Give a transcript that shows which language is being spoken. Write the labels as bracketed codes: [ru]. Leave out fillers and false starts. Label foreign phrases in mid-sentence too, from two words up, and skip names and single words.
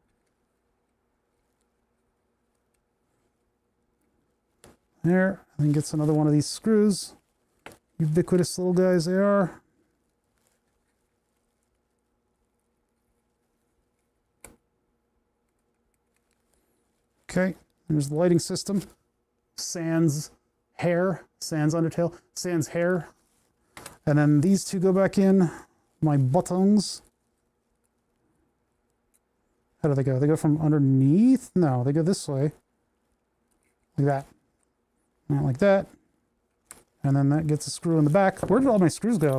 [en] There, and then gets another one of these screws. Ubiquitous little guys they are. Okay, there's the lighting system. Sans hair, sans undertail, sans hair. And then these two go back in. My buttons. How do they go? They go from underneath? No, they go this way. Like that. And like that. And then that gets a screw in the back. Where did all my screws go?